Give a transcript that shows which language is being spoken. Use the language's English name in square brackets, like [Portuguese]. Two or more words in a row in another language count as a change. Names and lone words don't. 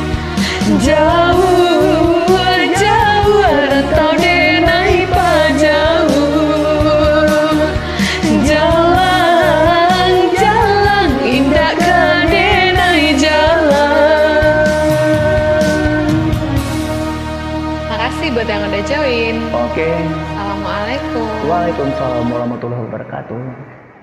[Minangkabau] Jauh, jauh rantau denai pajauh. Jalan, jalan indah ke denai jalan. [Indonesian] Makasih buat yang udah join. Oke. Assalamualaikum. [Arabic] وعليكم السلام ورحمة الله وبركاته.